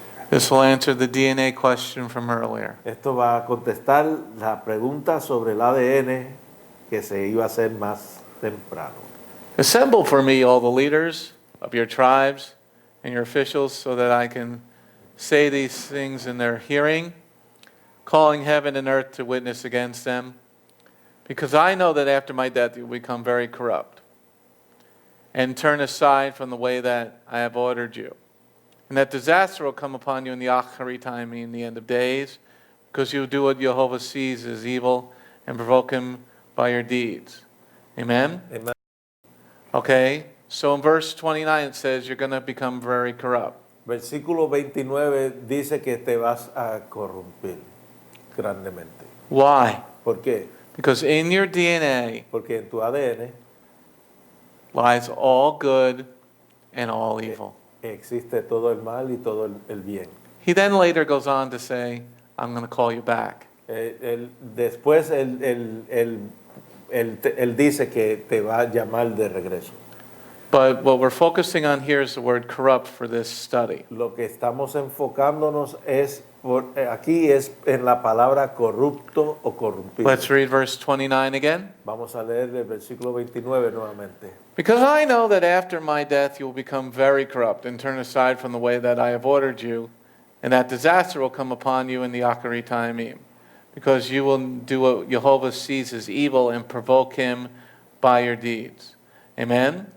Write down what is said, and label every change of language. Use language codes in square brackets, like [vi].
[en] This will answer the DNA question from earlier. [es] Esto va a contestar la pregunta sobre el ADN que se iba a hacer más temprano. [en] Assemble for me all the leaders of your tribes and your officials so that I can say these things in their hearing, calling heaven and earth to witness against them, because I know that after my death you will become very corrupt and turn aside from the way that I have ordered you. And that disaster will come upon you in the Acharit time, in the end of days, because you do what YEHOVAH sees as evil and provoke him by your deeds. Amen? Amen. Okay, so in verse 29 it says you're going to become very corrupt. [es] Versículo 29 dice que te vas a corrompir grandemente. [en] Why? [es] ¿Por qué? [en] Because in your DNA [es] Porque en tu ADN [en] lies all good and all evil. [es] existe todo el mal y todo el bien. [en] He then later goes on to say, I'm going to call you back. [es] Después él dice que te va a llamar de regreso. [en] But what we're focusing on here is the word corrupt for this study. [es] Lo que estamos enfocándonos aquí es en la palabra corrupto o corrompido. [en] Let's read verse 29 again. [es] Vamos a leer el versículo 29 nuevamente. [en] Because I know that after my death you will become very corrupt and turn aside from the way that I have ordered you, and that disaster will come upon you in the Acharit Taimim, because you will do what YEHOVAH sees as evil and provoke him by your deeds. Amen?